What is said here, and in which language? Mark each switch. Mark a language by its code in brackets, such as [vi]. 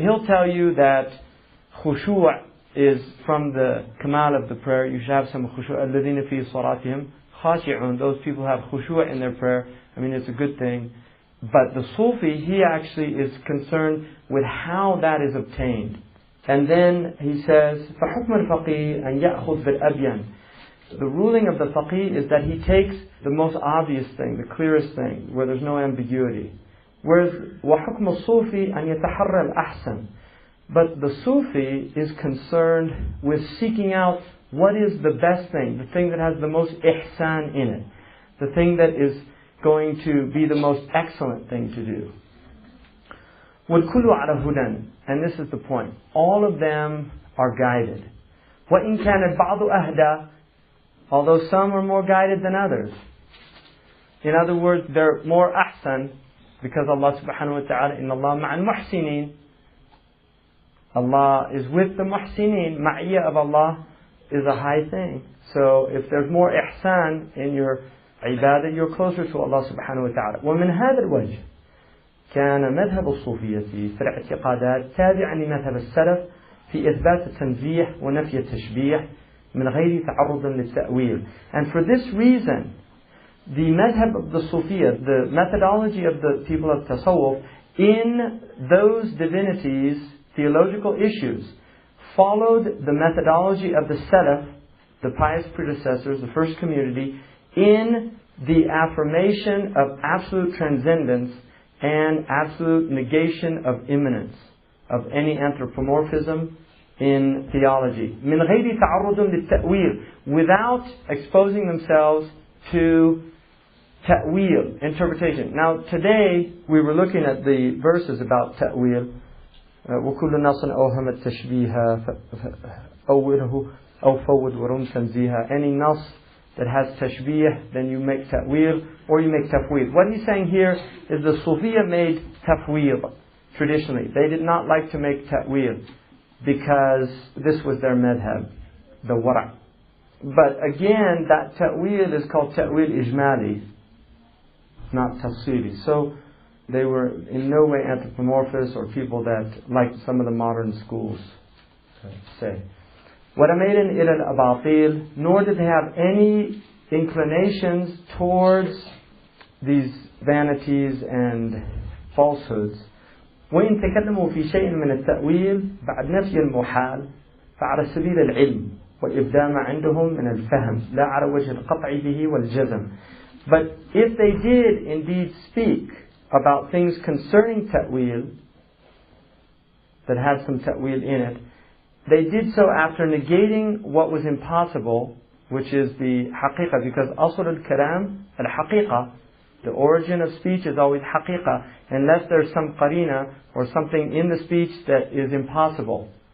[en] He'll tell you that khushu' is from the kamal of the prayer. You should have some khushu'. [ar] الَّذِينَ فِي صَلَاتِهِمْ خَاشِعُونَ. [en] Those people have khushu' in their prayer. I mean, it's a good thing. But the Sufi, he actually is concerned with how that is obtained. And then he says, [ar] فَحُكْمَ الْفَقِيهِ أَنْ يَأْخُذْ بِالْأَبْيَنِ. [en] The ruling of the faqih is that he takes the most obvious thing, the clearest thing, where there's no ambiguity. Whereas [ar] وَحُكْمُ الصُّوفِ أَنْ يَتَحَرَّ الْأَحْسَنِ. [en] But the Sufi is concerned with seeking out what is the best thing, the thing that has the most ihsan in it, the thing that is going to be the most excellent thing to do. [ar] وَالْكُلُّ عَلَى هُدًى. [en] And this is the point. All of them are guided. [ar] وَإِنْ كَانَ الْبَعْضُ أَهْدَى. [en] Although some are more guided than others. In other words, they're more ahsan, because Allah subhanahu wa ta'ala, [ar] إِنَّ اللَّهَ مَعَ الْمُحْسِنِينَ. [en] Allah is with the muhsinin. Ma'iyya of Allah is a high thing. So if there's more ihsan in your ibadah, you're closer to Allah subhanahu wa ta'ala. [ar] ومن هذا الوجه كان مذهب الصوفية في الاعتقادات تابعا لمذهب السلف في إثبات التنزيه ونفي التشبيه من غير تعرض للتأويل. [en] And for this reason, the madhab of the Sufiya, the methodology of the people of Tasawwuf in those divinities, theological issues, followed the methodology of the Salaf, the pious predecessors, the first community, in the affirmation of absolute transcendence and absolute negation of immanence, of any anthropomorphism in theology. [ar] من غير تعرض للتأويل, [en] without exposing themselves to ta'wil, interpretation. Now today we were looking at the verses about ta'wil. [ar] وكل نص أوهم التشبيه أوله أو فوض ورم تنزيها. [en] Any nas that has tashbih, then you make ta'wil or you make tafwid. What he's saying here is the Sufiya made tafwid traditionally. They did not like to make ta'wil because this was their madhab, the wara'. But again, that ta'wil is called ta'wil ijmali, not tafsili. So they were in no way anthropomorphous or people that, like some of the modern schools say. [ar] وَرَمَيْلٍ إِلَى الْأَبَاطِيلِ, [en] nor did they have any inclinations towards these vanities and falsehoods. [ar] وإن تكلموا في شيء من التأويل بعد نفي المحال فعلى سبيل العلم والإبداع عندهم من الفهم لا على وجه القطع به والجزم. [en] But if they did indeed speak about things concerning ta'wil that had some ta'wil in it, they did so after negating what was impossible, which is the haqiqah, because asl al-kalam, al-haqiqah, the origin of speech is always haqiqah, unless there's some qarina or something in the speech that is impossible.